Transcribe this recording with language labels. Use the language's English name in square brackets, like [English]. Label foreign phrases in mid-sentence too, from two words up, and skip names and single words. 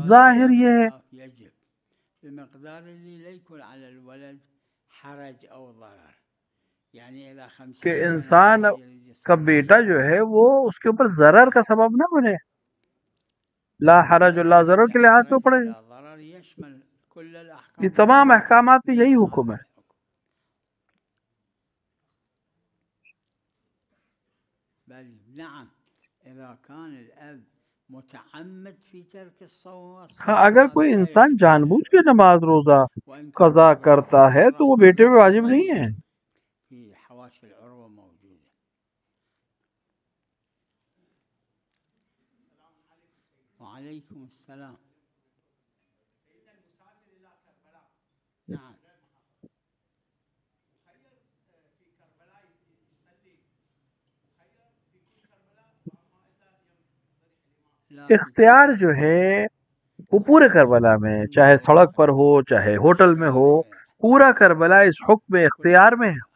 [Hindi] ظاهر ये है [Arabic] يجب بمقدار اللي لا يكون على الولد حرج أو ضرر. يعني إذا 50 [Hindi] कि इंसान का बेटा जो है वो उसके ऊपर जरर का सबब ना बने. [Arabic] لا حرج لا ضرر [Hindi] के लिहाज से पड़े. ये तमाम अहकामात में यही हुक्म है. [Arabic] نعم إذا كان الأب متعمد في ترك الصوم. [Hindi] हाँ, अगर कोई इंसान जानबूझ के नमाज रोजा कज़ा करता है तो वो बेटे पे वाजिब नहीं है. [Arabic] في حواشي العروة موجودة. وعليكم السلام. نعم. [Hindi] इख्तियार जो है वो पूरे करबला में, चाहे सड़क पर हो चाहे होटल में हो, पूरा करबला इस हुक्म इख्तियार में है.